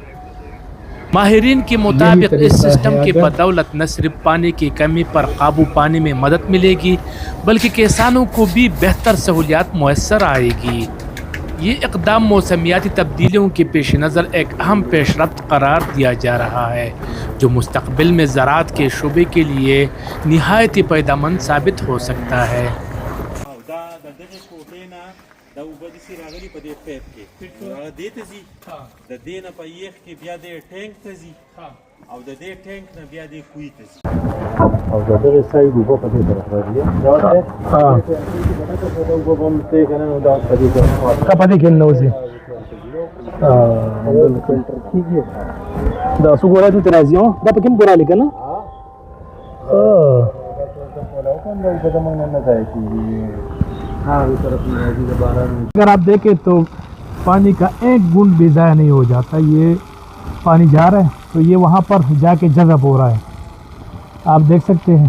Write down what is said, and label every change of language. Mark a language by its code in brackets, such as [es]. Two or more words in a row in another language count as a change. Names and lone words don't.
[ur] ماہرین کے مطابق اس سسٹم کی بدولت نہ صرف پانی کی کمی پر قابو پانے میں مدد ملے گی بلکہ کسانوں کو بھی بہتر سہولیات میسر آئے گی. یہ اقدام موسمیاتی تبدیلیوں کے پیش نظر ایک اہم پیش رفت قرار دیا جا رہا ہے جو مستقبل میں زراعت کے شعبے کے لیے نہایت ہی فائدہ مند ثابت ہو سکتا ہے. [ps] دا اوبه داسې راغلي په دې پیپ کې هغه دې ته ځي د دې نه په یخ کې بیا دې ټینک ته ځي او د دې ټینک نه بیا دې کوی ته ځي او د دغه سایډ اوبه په دې طرف راځي دا اوبه به هم ته کنه نو دا په دې طرف کا پدې کې نو ځي فلټر کیږي دا څو ګورای ته راځي دا په کوم ګورای لګنه [ur] اگر آپ دیکھیں تو پانی کا ایک بوند بھی ضائع نہیں ہو جاتا. یہ پانی جا رہا ہے تو یہ وہاں پر جا کے جذب ہو رہا ہے, آپ دیکھ سکتے ہیں.